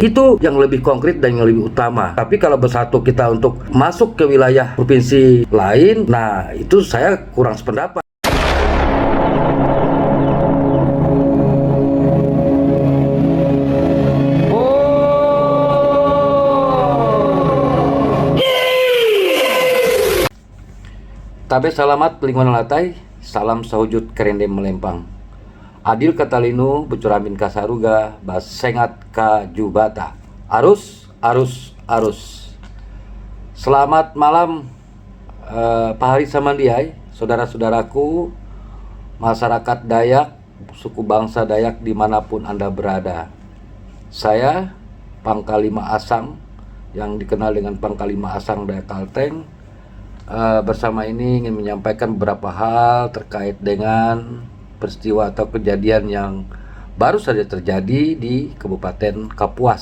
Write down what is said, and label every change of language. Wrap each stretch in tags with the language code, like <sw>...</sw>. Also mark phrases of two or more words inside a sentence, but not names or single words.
<id>Itu yang lebih konkret dan yang lebih utama. Tapi kalau bersatu kita untuk masuk ke wilayah provinsi lain, nah itu saya kurang sependapat.</id> <nij>Tabe salamat lingkungan latai, salam sahujud kerendem melempang.</nij> <knx>Adil katalinu becuramin kasaruga, basengat ka jubata. Arus, arus, arus.</knx> <id>Selamat malam Pak Hari Samandiai, saudara-saudaraku, masyarakat Dayak, suku bangsa Dayak dimanapun Anda berada. Saya Pangkalima Asang, yang dikenal dengan Pangkalima Asang Dayak Kalteng, bersama ini ingin menyampaikan beberapa hal terkait dengan peristiwa atau kejadian yang baru saja terjadi di Kabupaten Kapuas.</id>